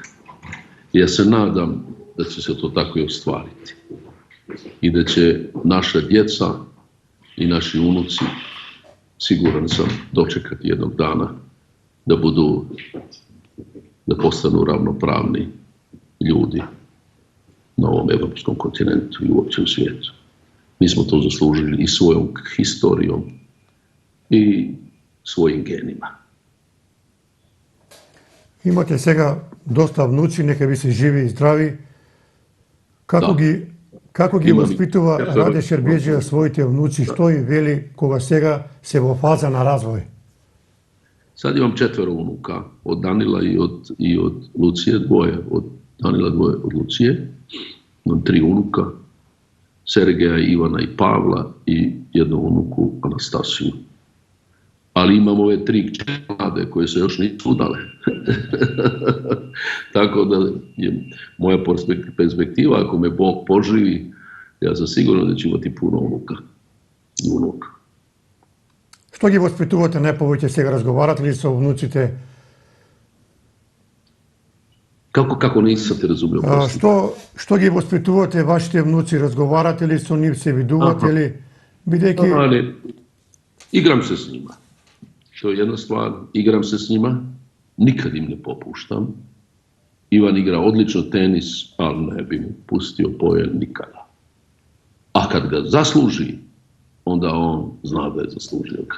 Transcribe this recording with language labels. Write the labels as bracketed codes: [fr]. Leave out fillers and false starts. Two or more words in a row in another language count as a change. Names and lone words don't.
[hr] I ja se nadam da će se to tako i ostvariti i da će naša djeca i naši unuci, siguran sam, dočekati jednog dana da postanu ravnopravni ljudi na ovom evropskom kontinentu i uopće u svijetu. Mi smo to zaslužili i svojom historijom i svojim genima. [mk] Имате сега доста внуци, нека ви се живи и здрави. Како ги воспитува Раде Шербеджија своите внуци, што им вели кога сега се во фаза на развој? [hr] Sad imam 4 unuka, od Danila i od Lucije, dvoje od Danila, dvoje od Lucije. Imam 3 unuka, Sergeja, Ivana i Pavla i jednu unuku, Anastasiju. Ali imam ove 3 kćeri mlade koje se još nisu udale. Tako da je moja perspektiva, ako me Bog poživi, ja sam siguran da ću imati puno unuka i unuka. [mk] Што ги воспитувате најповеќе сега, разговарате ли со внуците? [hr] Како nisam te razumio? [mk] Што ги воспитувате вашите внуци, разговарате ли со нив, се видувате ли? Бидејќи [hr] igram se s njima. To je jedna stvar, igram se s njima, nikad im ne popuštam. Ivan igra odlično tenis, ali ne bi mu pustio pojen nikada. A kad ga zasluži, onda on zna da je zaslužio ga.